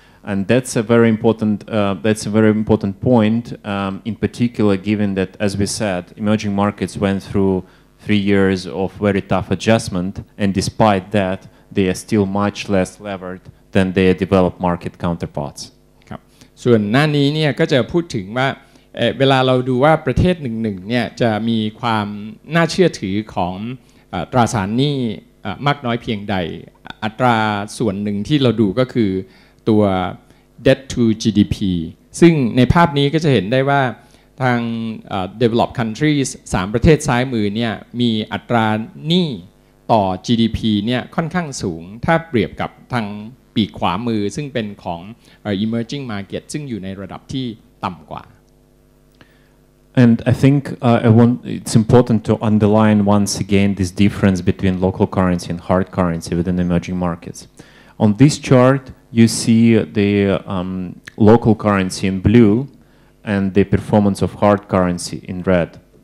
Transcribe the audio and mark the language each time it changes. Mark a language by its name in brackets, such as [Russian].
[English] And that's a very important point, in particular, given that, as we said, emerging markets went through 3 years of very tough adjustment, and despite that, they are still much less levered than their developed market counterparts. [Thai] ครับส่วนหน้านี้เนี่ยก็จะพูดถึงว่าเวลาเราดูว่าประเทศหนึ่งๆเนี่ยจะมีความน่าเชื่อถือของตราสารหนี้มากน้อยเพียงใดอัตราส่วนหนึ่งที่เราดูก็คือตัว debt to GDP ซึ่งในภาพนี้ก็จะเห็นได้ว่าทาง developed countries 3 ประเทศซ้ายมือเนี่ยมีอัตราหนี้ต่อ GDP เนี่ยค่อนข้างสูงถ้าเปรียบกับทางปีกขวามือซึ่งเป็นของ emerging market ซึ่งอยู่ในระดับที่ต่ำกว่า [English] And I think it's important to underline once again this difference between local currency and hard currency within emerging markets. On this chart, you see the local currency in blue and the performance of hard currency in red.